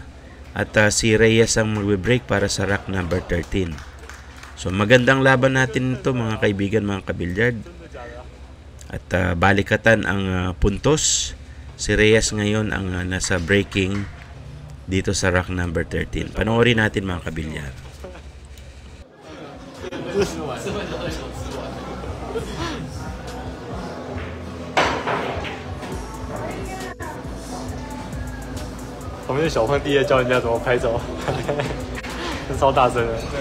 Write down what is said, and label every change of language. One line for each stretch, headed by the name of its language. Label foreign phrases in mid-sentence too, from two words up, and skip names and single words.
Filipino: At si Reyes ang mag-break para sa
English: rack number 13.
Filipino: So magandang laban natin ito mga kaibigan, mga kabilyard. At balikatan ang puntos. Si Reyes ngayon ang nasa breaking dito sa
English: rack number 13.
Filipino: Panoorin natin mga kabilyar.
Chinese: 旁边的小胖弟在教人家怎么拍照，超大声的。